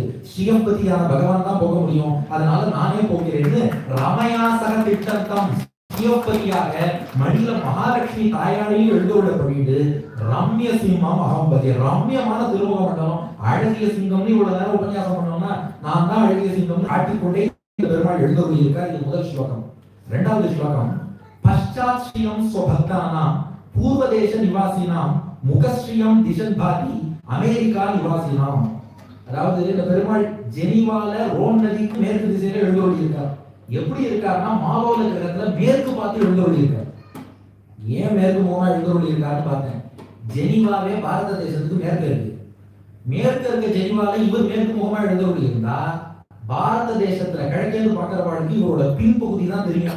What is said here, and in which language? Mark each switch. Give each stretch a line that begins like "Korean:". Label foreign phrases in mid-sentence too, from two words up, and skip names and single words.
Tamil: ஸ்ரீயம்பதியான பகவான் தான் போக முடியும். அதனால நானே போகிறேன்னு ரமயாசக திட்டந்தம் ஸ்ரீயம்பதியாக மடியில மகாலட்சுமி தாயாரையும் எழுதோட பண்ணிட்டு ரம்ய சிம்மம் அகம்பதி, ரம்யமான திருமுக மண்டலம், அழகிய சிங்கம்னு இவ்வளவு நேரம் உபன்யாசம் பண்ணோம்னா நான் தான் அழகிய சிங்கம் காட்டிக்கொண்டே பெருமாள் எழுதோடு இருக்கார். இது முதல் ஸ்லோகம். இரண்டாவது ஸ்லோகம்,
Sanskrit: पश्चात् श्रियं स्वभक्तानां पूर्वदेश निवासिनां मुखश्रियं दिशन् भाति अमेरिका निवासिनां.
Tamil: அதாவது இந்த பெருமாள் ஜெனீவால ரோன் நதிக்கு மேற்கு திசையில எழுந்தருளி இருக்கார். எப்படி இருக்காருன்னா, மாலோல கிரகத்துல மேற்கு பார்த்து எழுந்தருளி இருக்கார். ஏன் மேற்கு முகமா எழுந்தருளி இருக்காருன்னு பார்த்தேன். ஜெனீவாவே பாரத தேசத்துக்கு மேற்கு இருக்கு. மேற்கு இருக்க ஜெனீவால இவர் மேற்கு முகமா எழுந்தருளி இருந்தா, பாரத தேசத்துல கிழக்கேந்து பார்க்கிற வாழ்க்கை இவரோட பின்பகுதி தான் தெரியும்.